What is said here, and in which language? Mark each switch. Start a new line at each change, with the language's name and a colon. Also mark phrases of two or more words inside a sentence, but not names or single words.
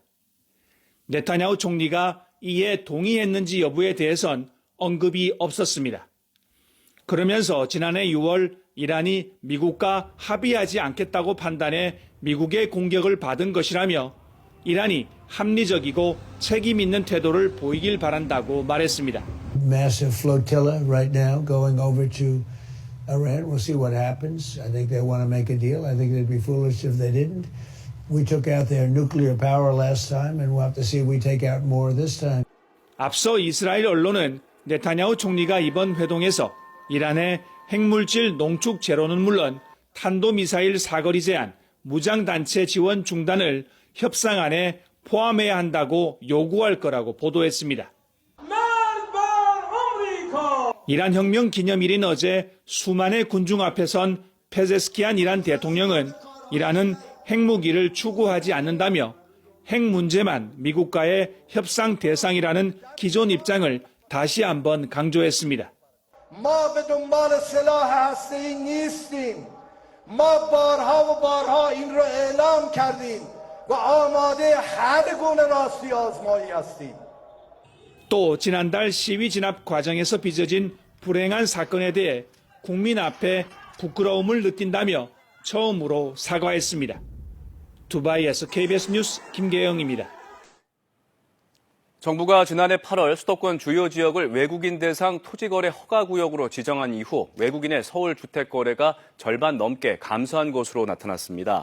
Korean: 네타냐후 총리가 이에 동의했는지 여부에 대해선 언급이 없었습니다. 그러면서 지난해 6월 이란이 미국과 합의하지 않겠다고 판단해 미국의 공격을 받은 것이라며 이란이 합리적이고 책임 있는 태도를 보이길 바란다고 말했습니다.
English: Massive flotilla right now going over to Iran. We'll see what happens. I think they want to make a deal. I think they'd be foolish if they didn't. We took out their nuclear power last time and we'll have to see if we take out more this time.
Korean: 앞서 이스라엘 언론은 네타냐후 총리가 이번 회동에서 이란의 핵물질 농축 제로는 물론 탄도미사일 사거리 제한, 무장단체 지원 중단을 협상안에 포함해야 한다고 요구할 거라고 보도했습니다. 이란 혁명 기념일인 어제 수만의 군중 앞에 선 페제스키안 이란 대통령은 이란은 핵무기를 추구하지 않는다며 핵 문제만 미국과의 협상 대상이라는 기존 입장을 다시 한번 강조했습니다.
Persian: ما به دنبال سلاح هسته‌ای نیستیم. ما بارها و بارها این رو اعلام کردیم و آماده هر گونه راستی آزمایی هستیم.
Korean: 또 지난달 시위 진압 과정에서 빚어진 불행한 사건에 대해 국민 앞에 부끄러움을 느낀다며 처음으로 사과했습니다. 두바이에서 KBS 뉴스 김계영입니다. 정부가 지난해 8월 수도권 주요 지역을 외국인 대상 토지거래 허가구역으로 지정한 이후 외국인의 서울 주택거래가 절반 넘게 감소한 것으로 나타났습니다.